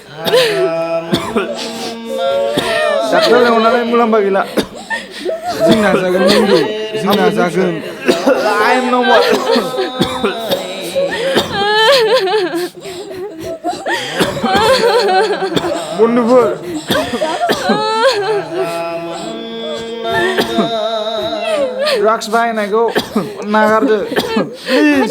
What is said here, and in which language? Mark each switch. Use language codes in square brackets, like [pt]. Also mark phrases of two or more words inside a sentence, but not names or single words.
[brx] डाक्टार लेंहरनानै मुलाम्फा गैला जों नाजागोन बन्दु जों नाजागोन [en] I am no more [brx] बन्दुफोर ड्राग्स बाहायनायखौ नागारदो प्लिज